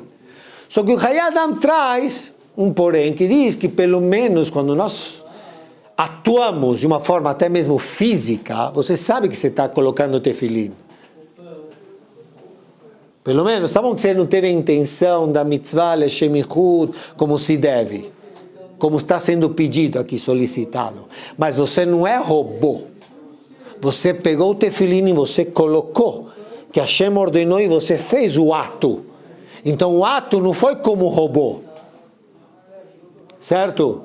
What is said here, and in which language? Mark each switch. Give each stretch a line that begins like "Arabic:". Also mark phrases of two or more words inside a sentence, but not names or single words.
Portuguese: Só que o Chayei Adam traz um porém, que diz que pelo menos quando nós atuamos de uma forma até mesmo física, você sabe que você está colocando tefilim. Pelo menos, tá bom que você não teve a intenção da mitzvah,
Hebrew: לשם יחוד,
Portuguese: como se deve. Como está sendo pedido aqui, solicitado. Mas você não é robô. Você pegou o tefilim e você colocou, que Hashem ordenou e você fez o ato. Então o ato não foi como robô. Certo?